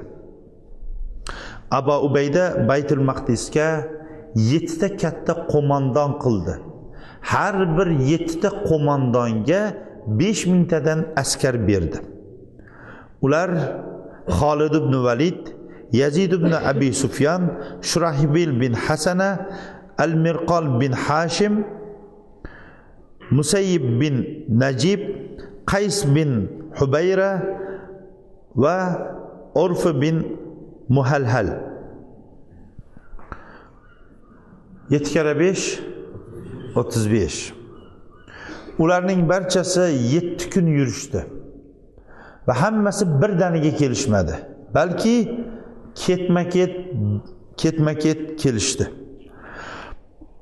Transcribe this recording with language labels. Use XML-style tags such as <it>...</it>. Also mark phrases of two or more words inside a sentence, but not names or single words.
<uz>Abu Ubayda Baytul Maqdisga 7 ta katta qo'mondon qildi. Har bir 7 ta qo'mondonga 5000 tadan askar berdi. Ular Xolid ibn Valid, Yazid ibn Abi Sufyan, Shurahbil bin Hasana, Al-Mirqal bin Hashim, Musayyib bin Najib, Qays bin Hubayra va Urf bin Muhalhal. 7 kere 5 35. Ularning barchasi 7 kun yurishdi va hammasi birdaniga kelishmadi, balki ketma-ket kelishdi.</uz>